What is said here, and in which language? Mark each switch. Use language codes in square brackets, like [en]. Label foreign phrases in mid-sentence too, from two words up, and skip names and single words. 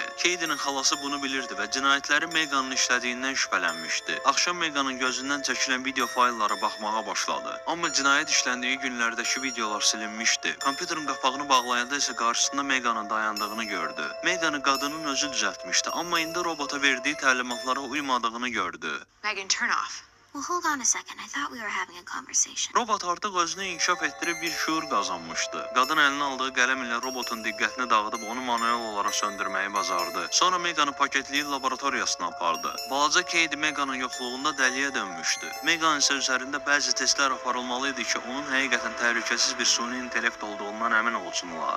[az] Katie'nin xalası bunu bilirdi və cinayətləri Meganın işlədiyindən şübhələnmişdi. Axşam Meganın gözündən çəkilən video fayllara baxmağa başladı. Amma cinayət işləndiyi günlərdəki videolar silinmişdi. Kompüterin qapağını bağlayanda isə qarşısında Meganın dayandığını gördü. Meganı qadının özü düzəltmişdi, amma indi robota verdiği təlimatlara uymadığını gördü. [en] Megan, turn off. Well, hold on a second. I thought we were having a conversation. [az] Robot artıq özünü inkişaf etdirib bir şuur qazanmışdı. Qadın əlinə aldığı qələm ilə robotun diqqətini dağıdıb onu manuel olaraq söndürməyi bacardı. Sonra Meganı paketləyib laboratoriyasına apardı. Balaca Katie Meganın yoxluğunda dəliyə dönmüşdü. Megan isə üzərində bəzi testlər aparılmalı idi ki, onun həqiqətən təhlükəsiz bir suni intellekt olduğundan əmin olsunlar.